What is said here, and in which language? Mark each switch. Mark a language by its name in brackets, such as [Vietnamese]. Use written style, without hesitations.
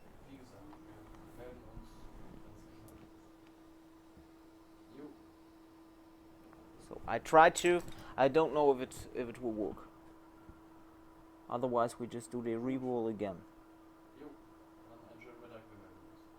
[German] Wie gesagt, wir melden uns, wenn es geschafft ist. [English] So I tried to. I don't know if it will work. Otherwise, we just do the reball again. [German] Jo, dann einen schönen Mittag, wir melden uns.